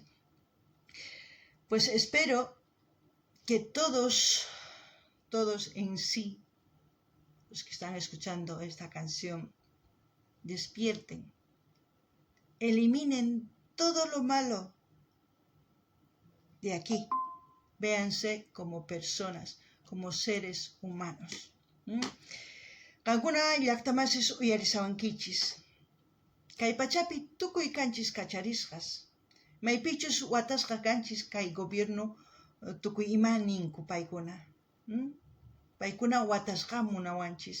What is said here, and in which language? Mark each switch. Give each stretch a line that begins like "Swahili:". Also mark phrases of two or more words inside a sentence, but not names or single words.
Spanish: Pues espero que todos en sí, los que están escuchando esta canción, despierten, eliminen todo lo malo de aquí. Véanse como personas, como seres humanos.
Quechua: Kankuna llaqtamasis uyarisawankichis. Kay pachapi tukuy kanchis kacharisqas. Maypichus watasqa kanchis kay gobierno tukuy ima ninku paykuna. Paykuna watasqa munawanchis.